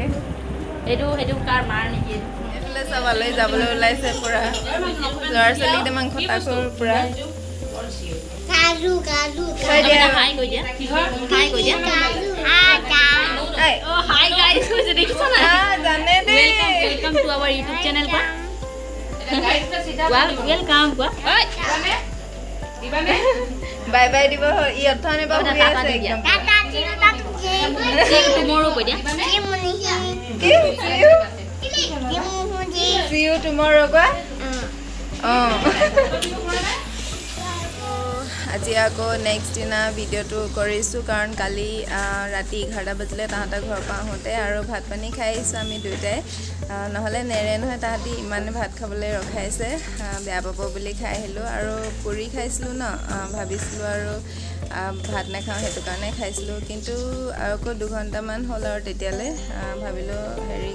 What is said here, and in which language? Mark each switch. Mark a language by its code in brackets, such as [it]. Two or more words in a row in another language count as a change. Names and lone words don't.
[as] সেইটো কাৰ মাৰ নেকি এইফালে চব আলহী যাবলৈ ওলাইছে পুৰা ল'ৰা ছোৱালী একদম খটাখুৰ পুৰা হাই কৈ দিয়া হাই কৈ দিয়া [en] hi guys [as] কৈছে দেখিছা না জানে দেই [en] welcome to our YouTube channel पर वेलकम कोৱা [as] বাই বাই দিব ই অথনে বা শুই আছে একদম [en] see you tomorrow [as] কৈ দিয়া [en] see you tomorrow [as] কোৱা আজি আকৌ নেক্সট দিনা ভিডিঅ'টো কৰিছোঁ কাৰণ কালি ৰাতি 11টা বাজিলে তাহাঁতৰ ঘৰৰ পৰা আহোঁতে আৰু ভাত পানী খাই আহিছোঁ আমি দুয়োটাই নহ'লে নেৰে নহয় তাহাঁতি ইমানে ভাত খাবলৈ ৰখাইছে বেয়া পাব বুলি খাই আহিলোঁ আৰু পুৰি খাইছিলোঁ ন ভাবিছিলোঁ আৰু ভাত নাখাওঁ সেইটো কাৰণে খাইছিলোঁ কিন্তু আৰু আকৌ 2 ঘণ্টামান হ'ল আৰু তেতিয়ালৈ ভাবিলোঁ হেৰি